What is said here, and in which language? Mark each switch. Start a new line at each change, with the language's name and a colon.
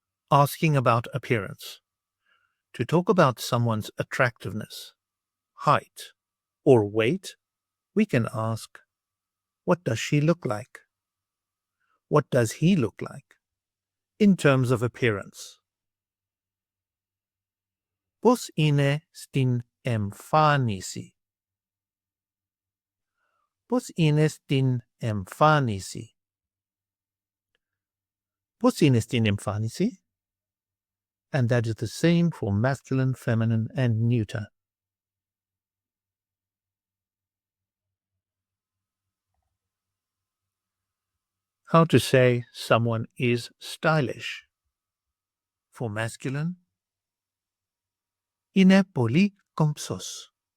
English: Asking about appearance. To talk about someone's attractiveness, height, or weight, we can ask, what does she look like? What does he look like? In terms of appearance.
Greek: Πώς είναι στην εμφάνιση? Πώς είναι στην εμφάνιση? Πώς είναι στην εμφάνιση?
English: And that is the same for masculine, feminine, and neuter. How to say someone is stylish. For masculine,
Greek: είναι πολύ κομψός.